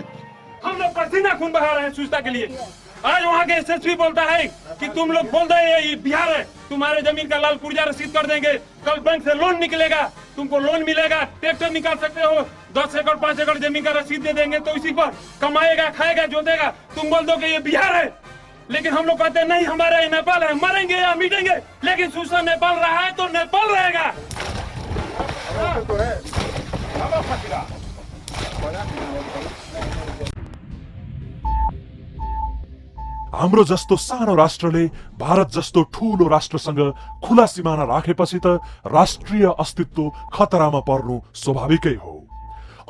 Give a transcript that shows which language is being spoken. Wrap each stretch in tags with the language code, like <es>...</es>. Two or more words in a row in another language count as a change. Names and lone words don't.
<hi>हम लोग पसीना खून बहा रहे हैं सुस्ता के लिए। आज वहाँ के एसएसपी बोलता है कि तुम लोग बोल रहे हैं ये बिहार है, तुम्हारे जमीन का लाल पुर्जा रसीद कर देंगे, कल बैंक से लोन निकलेगा, तुमको लोन मिलेगा, ट्रैक्टर निकाल सकते हो, 10 एकड़ 5 एकड़ जमीन का रसीद दे देंगे तो इसी पर कमाएगा, खाएगा, जोतेगा। तुम बोल दो कि ये बिहार है, लेकिन हम लोग कहते हैं नहीं हमारा ये नेपाल है, मरेंगे या मिटेंगे, लेकिन सुस्ता नेपाल रहा है तो नेपाल रहेगा।</hi> <ne>हाम्रो जस्तो सानो राष्ट्रले भारत जस्तो ठूलो राष्ट्रसँग खुला सिमाना राखेपछि त राष्ट्रिय अस्तित्व खतरामा पर्नु स्वाभाविकै हो।</ne>